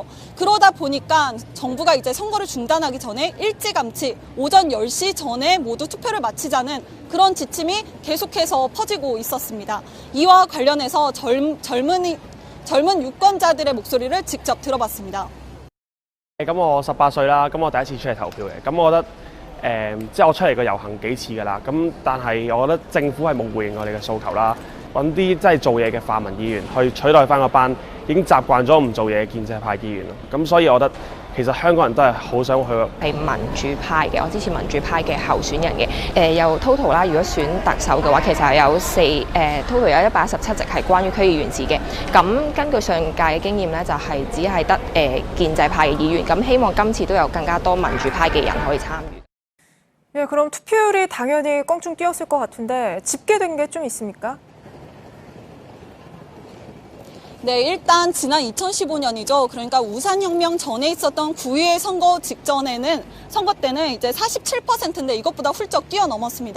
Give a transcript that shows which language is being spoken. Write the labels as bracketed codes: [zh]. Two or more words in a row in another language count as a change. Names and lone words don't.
[ko] 그러다 보니까 정부가 이제 선거를 중단하기 전에 일찌감치 오전 10시 전에 모두 투표를 마치자는 그런 지침이 계속해서 퍼지고 있었습니다. 이와 관련해서 젊은 유권자들의 목소리를 직접 들어봤습니다. [yue] 咁我18歲啦，咁我第一次出嚟投票嘅，咁我覺得即係我出嚟過遊行幾次㗎啦，咁但係我覺得政府係冇回應我哋嘅訴求啦，揾啲真係做嘢嘅泛民議員去取代翻嗰班已經習慣咗唔做嘢嘅建制派議員咯，咁所以我覺得其實香港人都係好想去。係民主派嘅，我支持民主派嘅候選人嘅。有 total 啦，如果選特首嘅話，其實係有total 有117席係關於區議員制嘅。咁根據上屆嘅經驗咧，就係只係得建制派嘅議員。咁希望今次都有更加多民主派嘅人可以參與。 [ko] 예, 그럼 투표율이 당연히 껑충 뛰었을 것 같은데 집계된 게 좀 있습니까? 네, 일단 지난 2015년이죠. 그러니까 우산혁명 전에 있었던 9.21 선거 때는 이제 47%인데 이것보다 훌쩍 뛰어넘었습니다.